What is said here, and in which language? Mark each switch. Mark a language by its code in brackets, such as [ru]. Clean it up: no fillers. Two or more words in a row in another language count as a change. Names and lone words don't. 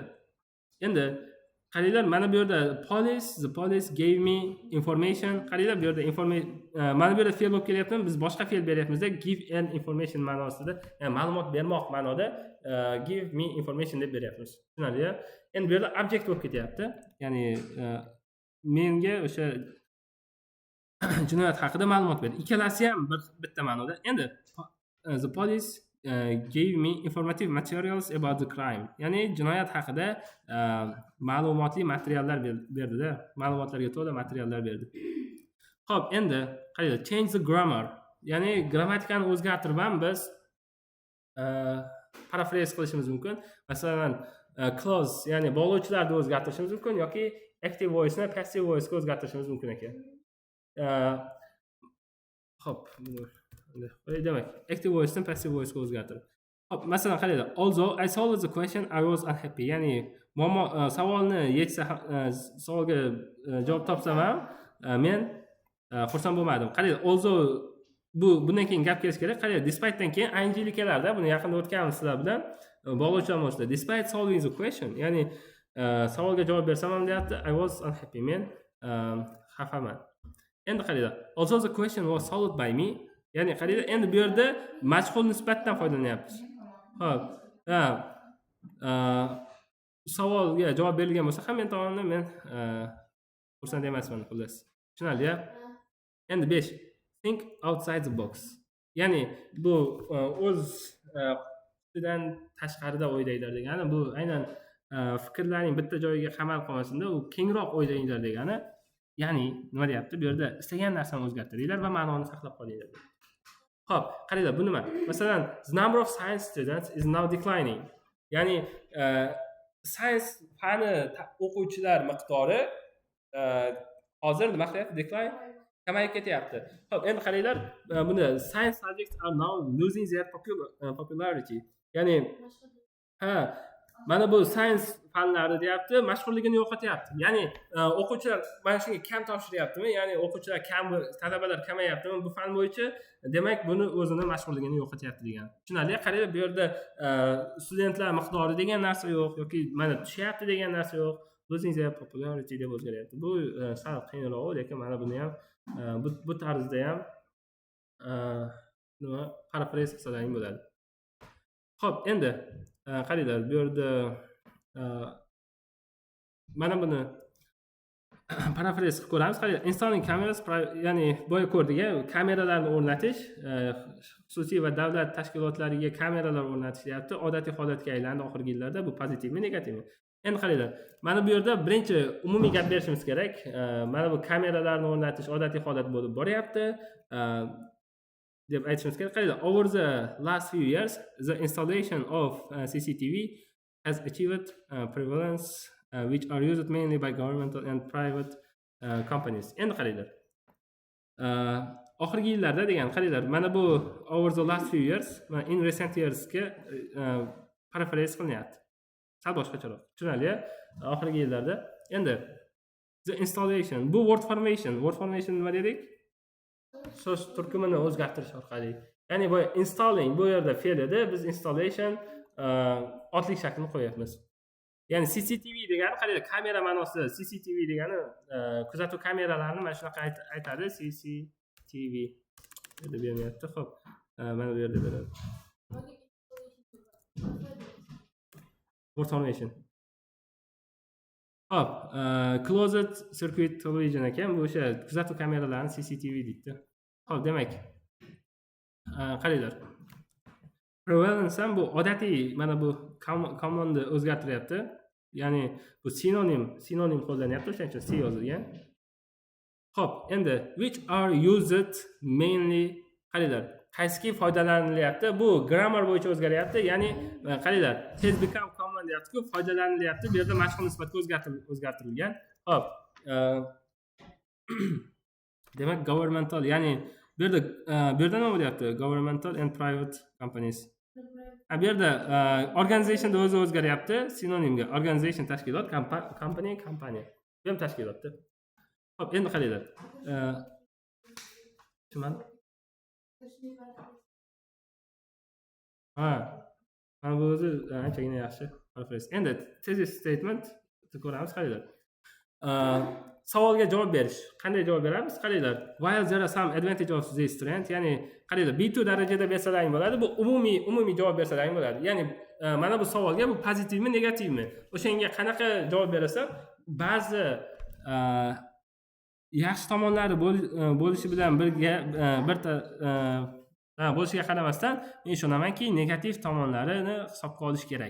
[uz] Endi qaranglar, mana bu yerda [en] the police gave me information. [uz] Qaranglar, bu yerda mana bu yerda fe'l bo'lib kelyapti, biz boshqa fe'l beryapmiz-da, [en] give an information [uz] ma'nosida, ya'ni ma'lumot bermoq ma'noda [en] give me information [uz] deb beryapmiz. Tushunarli-ya? Endi bu yerda object bo'lib ketyapti. Ya'ni menga o'sha jinoyat haqida ma'lumot berdi. Ikkalasi ham bitta ma'noda. [en] Endi the police gave me informative materials about the crime. [uz] Ya'ni jinoyat haqida ma'lumotli materiallar berdi-da, ma'lumotlarga to'la materiallar berdi. Xo'p, endi qaranglar, [en] change the grammar. [uz] Ya'ni grammatikani o'zgartirib ham biz paraphrase qilishimiz mumkin. Masalan, clause, ya'ni bog'lovchilarni o'zgartirishimiz mumkin yoki [en] active voice [uz] ni [en] passive voice [uz] ga o'zgartirishimiz mumkin ekan. Xo'p, demak, [en] active voice [uz] ni [en] passive voice [uz] ga o'zgartirib. Xo'p, masalan, qaranglar, [en] although I solved the question, I was unhappy. [uz] Ya'ni savolni savolga javob topsam ham men xursand bo'lmadim. Qaranglar, although bundan keyin gap kelish kerak. Qaranglar, despite dan keyin ing kelardi. Buni yaqinda o'tganmiz sizlar bilan. Bog'lovchilar mavzuda. [en] Despite solving the question, [uz] ya'ni savolga javob bersam ham deyapti, [en] I was unhappy. [uz] Men xafaman. Endi qaranglar, [en] although the question was solved by me, [uz] ya'ni qaranglar, endi bu yerda majhul nisbatdan foydalanyapmiz. Xo'p, savolga javob berilgan bo'lsa ham men tomonidan men xursand emasman, xullas. Tushunarli-ya? Endi 5. [en] Think outside the box. [uz] Ya'ni bu o'z qutidan tashqarida o'ylanglar degani, bu aynan fikrlarning bitta joyiga qamal qolmasin-da, u kengroq o'ylanglar degani. Ya'ni nima deyapti? Bu yerda istagan narsani o'zgartiringlar va ma'noni saqlab qolinglar. Xo'p, qaranglar, bu nima? Masalan, [en] the number of science students is now declining. [uz] Ya'ni science fani o'quvchilar miqdori hozir nima qilyapti? Decline, kamayib ketyapti. Xo'p, endi qaranglar, buni [en] science subjects are now losing their popularity. [uz] Ya'ni mana bu science fanlari deyapti, mashhurligini yo'qotyapti. Ya'ni o'quvchilar mana shunga kam topshiryaptimi? Ya'ni o'quvchilar kam, talabalar kamayaptimi bu fan bo'yicha? Demak, buni o'zini mashhurligini yo'qotyapti degan. Tushunarli? Qaranglar, bu yerda studentlar miqdori degan narsa yo'q yoki mana tushyapti degan narsa yo'q. [en] Losing their popularity [uz] deb o'zgaryapti. Bu sal qiyinroq, lekin mana buni ham bu tarzda ham nima paraphrase qilsalaring bo'ladi. Xo'p, endi qaranglar, bu yerda mana buni paraphrase qilib ko'ramiz. Qarang, [en] installing cameras, [uz] ya'ni boya ko'rdik, kameralarni o'rnatish, xususiy va davlat tashkilotlariga kameralar o'rnatish deyapti. Odatiy holatga aylandi oxirgi yillarda. Bu pozitivmi, negativmi? Endi qaranglar, mana bu yerda birinchi umumiy gap berishimiz kerak. Mana bu kameralarni o'rnatish odatiy holat bo'lib boryapti. deb aytishimiz kerak. Qaranglar, [en] over the last few years, the installation of CCTV has achieved prevalence which are used mainly by governmental and private companies. [uz] Endi qaranglar. Oxirgi yillarda degan, qaranglar, mana bu [en] over the last few years, in recent years [uz] ga paraphrase qilinyapti. Sal boshqacharoq. Tushunarli? Oxirgi yillarda. Endi [en] the installation, [uz] bu [en] word formation [uz] nima dedik? So'z turkumini o'zgartirish orqali. Ya'ni bu installing bu yerda fe'l edi, biz installation otlik shaklini qo'yapmiz. Ya'ni CCTV degani qaranglar, kamera ma'nosida CCTV degani kuzatuv kameralarini mana shunaqa aytadi, CCTV deb beryapti. Xo'p, mana bu yerda beradi. [en] Word formation. [uz] Hop, [en] closed circuit television [uz] ekan, bu o'sha kuzatuv kameralarini CCTV deydi. Hop, demak, qaranglar. Prevalence ham bu odatiy, mana bu commandni o'zgartiryapti. Ya'ni bu sinonim qo'llanyapti, o'shaning uchun C yozilgan. Hop, endi [en] which are used mainly, [uz] qaranglar, qaysiki foydalanilyapti? Bu grammar bo'yicha o'zgaryapti. Ya'ni qaranglar, [en] has become common [uz] deyapti-ku, foydalanilyapti. Bu yerda mashhur nisbatga o'zgartirilgan. Hop. Demak, governmental, ya'ni bu yerda nima bo'lyapti? [en] Governmental and private companies. [uz] Bu yerda organization da o'zi o'zgaryapti, sinonimga. Organization tashkilot, company kompaniya. Bu ham tashkilotda. Hop, endi qaranglar. Tushunmading? Mana bu o'zi anchagina yaxshi paraphrase. Endi [en] thesis statement [uz] ko'ramiz, qaranglar. Savolga javob berish. Qanday javob beramiz? Qaranglar. [en] While there are some advantage of this trend, [uz] ya'ni qaranglar, B2 darajada bersalaring bo'ladi. Bu umumiy javob bersalaring bo'ladi. Ya'ni mana bu savolga bu pozitivmi, negativmi? O'shanga qanaqa javob berasan, ba'zi yaxshi tomonlari bo'lishi bilan birga bo'lishiga qaramasdan, men ishonamanki, negativ tomonlarini hisobga olish kerak.